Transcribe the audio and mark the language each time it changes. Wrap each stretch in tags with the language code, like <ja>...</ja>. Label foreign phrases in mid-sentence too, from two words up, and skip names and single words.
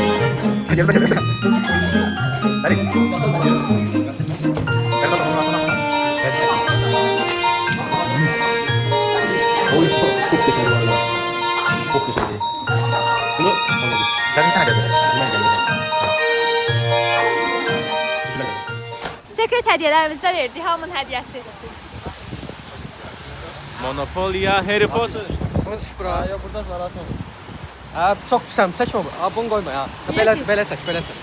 <tr>Hediyeleri kaçar. Hadi. Ver bakalım onu altına. Oy çok güzel valla. Çok güzel. Bunu anladım. Sen sana geldi. Bundan geldi.</tr> <az>Sekret hədiyyələrimizi də verdik, hamının hədiyyəsi. Monopolia, Harry Potter. Sana düş bura. Ya burada narahat olma. Ha, çox pisəm, çəkmə bunu. Ha, bunu qoyma ya. Belə çək, belə çək.</az>